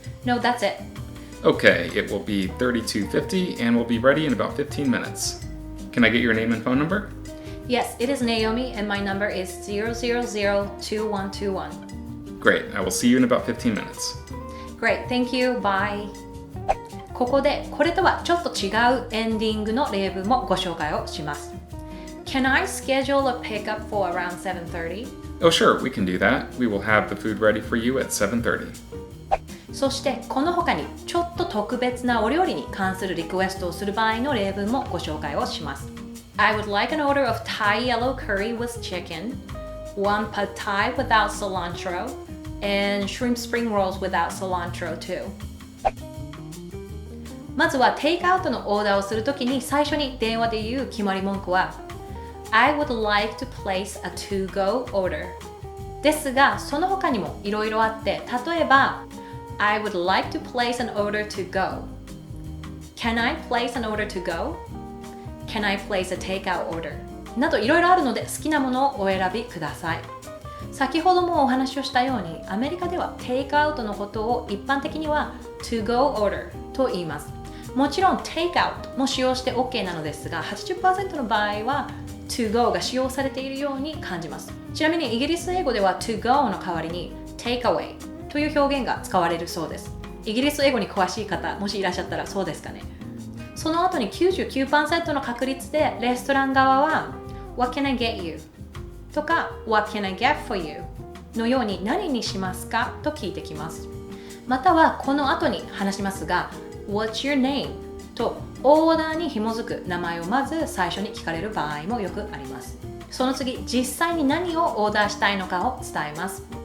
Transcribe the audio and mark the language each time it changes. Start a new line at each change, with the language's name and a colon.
English: No, that's it. Okay, it will be $32.50 and will be ready in about 15 minutes. Can I get your name and phone number? Yes, it is Naomi and my number is 0002121. Great, I will see you in about 15 minutes. Great, thank you, bye.
Japanese: ここでこれとはちょっと違うエンディングの例文もご紹介をします。
English: Can I schedule a pickup for around 7:30? Oh sure, we can do that. We will have the food ready for you at 7:30.
Japanese: そしてこの他にちょっと特別なお料理に関するリクエストをする場合の例文もご紹介をします。
English: I would like an order of Thai yellow curry with chicken, one pad Thai without cilantro, and shrimp spring rolls without cilantro too.
Japanese: まずはテイクアウトのオーダーをするときに最初に電話で言う決まり文句は
English: I would like to place a to-go order
Japanese: ですが、その他にもいろいろあって、例えば
English: I would like to place an order to go Can I place an order to go? Can I place a takeout order?
Japanese: などいろいろあるので好きなものをお選びください。先ほどもお話をしたように、アメリカではテイクアウトのことを一般的には to-go order と言います。もちろん take out も使用して OK なのですが、 80% の場合は to go が使用されているように感じます。ちなみにイギリス英語では to go の代わりに take away という表現が使われるそうです。イギリス英語に詳しい方もしいらっしゃったらそうですかね。その後に 99% の確率でレストラン側は
English: What can I get you?
Japanese: とか
English: What can I get for you?
Japanese: のように何にしますかと聞いてきます。またはこの後に話しますが
English: What's your name?
Japanese: とオーダーに紐づく名前をまず最初に聞かれる場合もよくあります。その次、実際に何をオーダーしたいのかを伝えます。